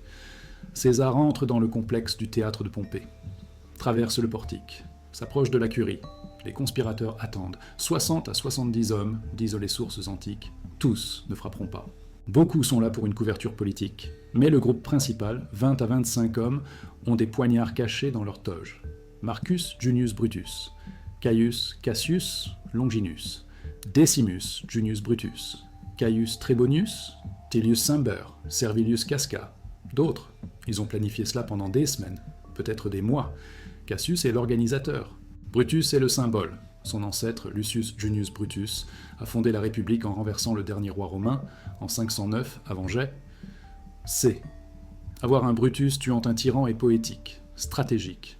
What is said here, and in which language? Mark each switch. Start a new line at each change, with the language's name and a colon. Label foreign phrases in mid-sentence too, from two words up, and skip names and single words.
French: César entre dans le complexe du théâtre de Pompée, traverse le portique, s'approche de la curie. Les conspirateurs attendent. 60 à 70 hommes, disent les sources antiques. Tous ne frapperont pas. Beaucoup sont là pour une couverture politique, mais le groupe principal, 20 à 25 hommes, ont des poignards cachés dans leur toge. Marcus Junius Brutus, Caius Cassius Longinus, Decimus Junius Brutus, Caius Trebonius, Tullius Cimber, Servilius Casca. D'autres, ils ont planifié cela pendant des semaines, peut-être des mois. Cassius est l'organisateur. Brutus est le symbole. Son ancêtre, Lucius Junius Brutus, a fondé la République en renversant le dernier roi romain, en 509 avant J. C. Avoir un Brutus tuant un tyran est poétique, stratégique.